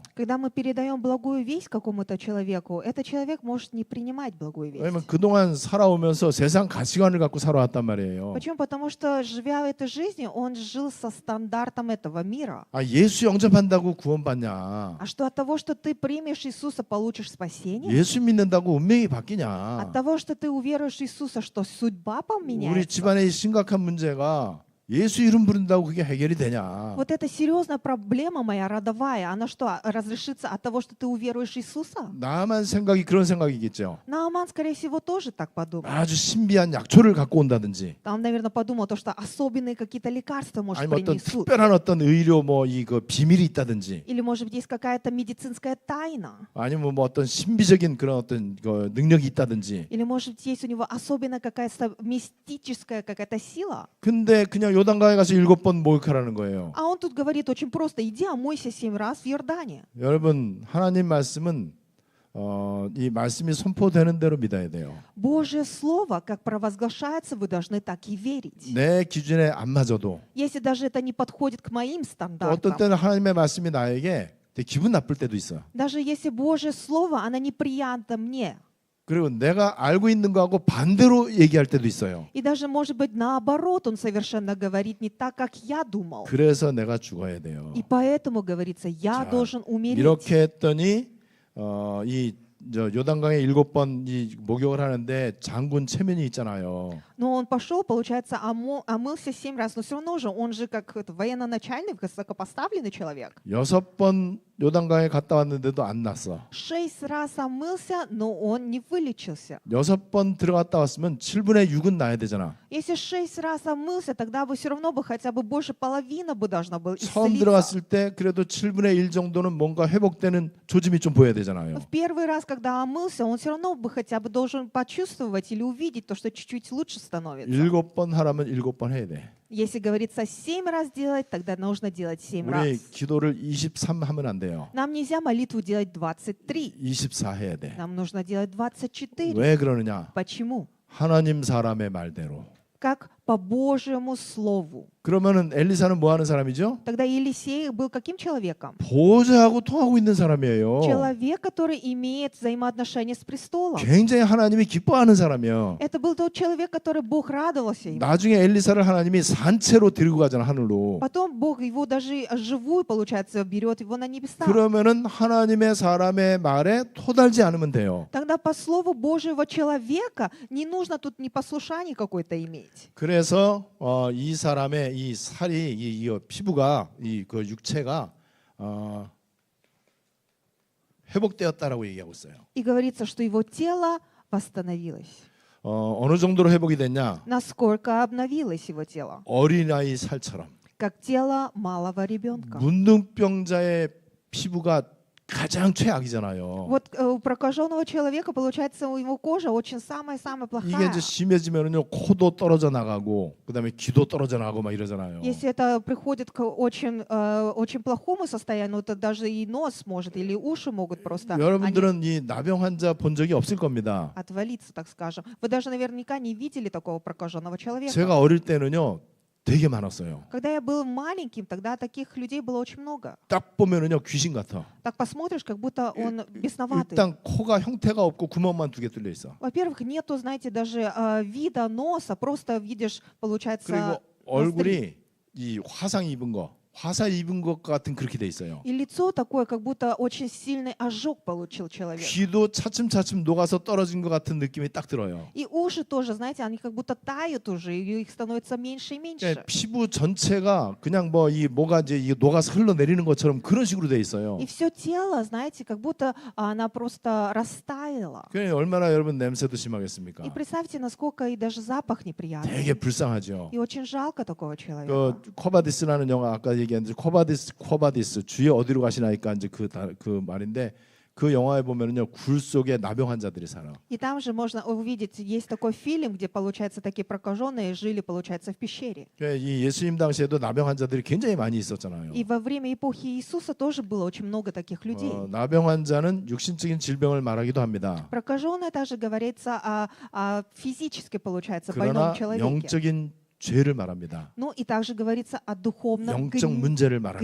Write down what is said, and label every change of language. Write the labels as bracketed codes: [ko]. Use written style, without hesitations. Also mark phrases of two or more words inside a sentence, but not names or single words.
[ru] Когда мы передаем благую весть какому-то человеку, этот человек может не принимать благую весть. [ko] 왜냐면 그동안 살아오면서 세상 가치관을 갖고 살아왔단 말이에요. [ru] Почему? Потому что, живя в этой жизни, он жил со стандартом этого мира. [ko] 예수 영접한다고 구원받냐? [ru] А что от того, что ты примешь Иисуса, получишь спасение? [ko] 예수 믿는다고 운명이 바뀌냐? [ru] От того, что ты уверуешь в Иисуса, что судьба [ko] 우리 [ru] поменяется? [ko] 집안의 심각한 문제가 예수 이름 부른다고 그게 해결이 되냐? [ru] Вот это серьезная проблема моя родовая. Она что, разрешится от того, что ты уверуешь в Иисуса? [ko] 나만 생각이 그런 생각이겠죠. [ru] Нааман, скорее всего, тоже так подумал. [ko] 아주 신비한 약초를 갖고 온다든지, [ru] Он, наверное, подумал, то, что особенные какие-то лекарства, может, [ko] 아니면 어떤 [ru] принесут. [ko] 특별한 어떤 의료 뭐 이거 비밀이 있다든지, [ru] Или, может быть, есть какая-то медицинская тайна. [ko] 아니면 뭐 어떤 신비적인 그런 어떤 능력이 있다든지. [ru] Или, может быть, есть у него особенно какая-то мистическая какая-то сила. [ko] 근데 그냥 요단강에 가서 7번 목욕하라는 거예요. [ru] А он тут говорит очень просто: иди омойся 7 раз в Иордане. [ko] 여러분 하나님 말씀은 이 말씀이 선포되는 대로 믿어야 돼요. [ru] Божье слово, как провозглашается, вы должны так и верить. [ko] 내 기준에 안 맞아도 [ru] Если даже это не подходит к моим [ko] 어떤 [ru] стандартам, [ko] 때는 하나님의 말씀이 나에게 되게 기분 나쁠 때도 있어. [ru] даже если Божье слово, оно неприятно мне, [ko] 그리고 내가 알고 있는 거하고 반대로 얘기할 때도 있어요. [ru] и даже, может быть, наоборот, он совершенно говорит не так, как я думал. [ko] 그래서 내가 죽어야 돼요. [ru] И поэтому, говорится, я [ko] 자, [ru] должен умереть. [ko] 이렇게 했더니 이 요단강에 7번 이 목욕을 하는데 장군 체면이 있잖아요. [ru] Но он пошел, получается, омылся 7 раз, но все равно же, он же как военно-начальник, высокопоставленный человек. [ko] 6번 요단강에 갔다 왔는데도 안 났어. [ru] 6 раз омылся, но он не вылечился. [ko] 6번 들어갔다 왔으면 7분의 6은 나야 되잖아. [ru] Если 6 раз омылся, тогда бы все равно бы хотя бы больше половины бы должна была [ko] 처음 [ru] исцелиться. [ko] 들어갔을 때 그래도 7분의 1 정도는 뭔가 회복되는 조짐이 좀 보여야 되잖아요. [ru] В первый раз, когда омылся, он все равно бы хотя бы должен почувствовать или увидеть то, что чуть-чуть лучше становится. [ko] 7번 하라면 7번 해야 돼. [ru] Если говорится 7 раз делать, тогда нужно делать 7 [ko] 우리 [ru] раз. [ko] 기도를 23 하면 안 돼요. [ru] Нам нельзя молитву делать 23. [ko] 24 해야 돼. [ru] Нам нужно делать 24. [ko] 왜 그러느냐? [ru] Почему? [ko] 하나님 사람의 말대로. [ru] Как по Божьему Слову. [ko] 그러면은 엘리사는 뭐 하는 사람이죠? [ru] Тогда Елисей был каким человеком? [ko] 보좌하고 통하고 있는 사람이에요. [ru] Человек, который имеет взаимоотношения с престолом. [ko] 굉장히 하나님이 기뻐하는 사람이에요. [ru] Это был тот человек, который Бог радовался ему. [ko] 나중에 엘리사를 하나님이 산채로 데리고 가잖아, 하늘로. [ru] Потом Бог его даже живую, получается, берет его на небеса. [ko] 그러면은 하나님의 사람의 말에 토달지 않으면 돼요. [ru] Тогда по слову Божьего человека не нужно тут непослушание какое-то иметь. [ko] 그래서 이 사람의 이 살이 이 피부가 이 그 육체가 회복되었다라고 얘기하고 있어요. [ru] И говорится, что его тело восстановилось. [ko] 어느 정도로 회복이 됐냐? [ru] Насколько обновилось его тело? [ko] 어린아이 살처럼. [ru] Как тело малого ребенка. [ko] 문둥병자의 피부가 가장 최악이잖아요. [ru] Вот у прокаженного человека, получается, у его кожа очень самая-самая [ko] 이게 [ru] плохая. [ko] 이제 심해지면은요 코도 떨어져 나가고 그다음에 귀도 떨어져 나가고 막 이러잖아요. [ru] Если это приходит к очень плохому состоянию, то даже и нос может, или уши могут просто они [ko] 여러분들은 이 나병 환자 본 적이 없을 겁니다. [ru] отвалиться, так скажем. Вы даже наверняка не видели такого прокаженного человека. [ko] 제가 어릴 때는요 되게 많았어요. [ru] Когда я был маленьким, тогда таких людей было очень много. [ko] 딱 보면은요 귀신 같아. [ru] Так посмотришь, как будто он бесноватый. [ko] 일단 코가 형태가 없고 구멍만 2개 뚫려 있어. [ru] Во-первых, нету, знаете, даже вида носа, просто видишь, получается, [ko] 그리고 [ru] ноздри. [ko] 얼굴이 이 화상 입은 거, 화살 입은 것 같은 그렇게 돼 있어요. [ru] И лицо такое, как будто очень сильный ожог получил человек. [ko] 귀도 차츰차츰 녹아서 떨어진 것 같은 느낌이 딱 들어요. [ru] И уши тоже, знаете, они как будто тают уже, и их становится меньше и меньше. [ko] 그러니까 피부 전체가 그냥 뭐 이 뭐가 이제 이 녹아서 흘러내리는 것처럼 그런 식으로 돼 있어요. [ru] И все тело, знаете, как будто она просто растаяла. [ko] 그러니까 얼마나 여러분 냄새도 심하겠습니까? [ru] И представьте, насколько и даже запах неприятный. [ko] 되게 불쌍하죠. [ru] И очень жалко такого [ko] 그 [ru] человека. [ko] 코바디스라는 영화 아까 얘기했는데 코바디스 주여 어디로 가시나이까 이제 그 말인데 그 영화에 보면은요 굴 속에 나병 환자들이 살아. [ru] И там же можно увидеть, есть такой фильм, где, получается, такие прокаженные жили, получается, в пещере. [ko] 이 예수님 당시에도 나병 환자들이 굉장히 많이 있었잖아요. [ru] И во время эпохи Иисуса тоже было очень много таких людей. [ko] 나병 환자는 육신적인 질병을 말하기도 합니다. [ru] Прокаженные также говорится о физически, получается, [ko] 그러나 [ru] больном человеке. [ko] 영적인 죄를 말합니다. [ru] Ну и также говорится о духовном [ko] 영적 문제를 말하는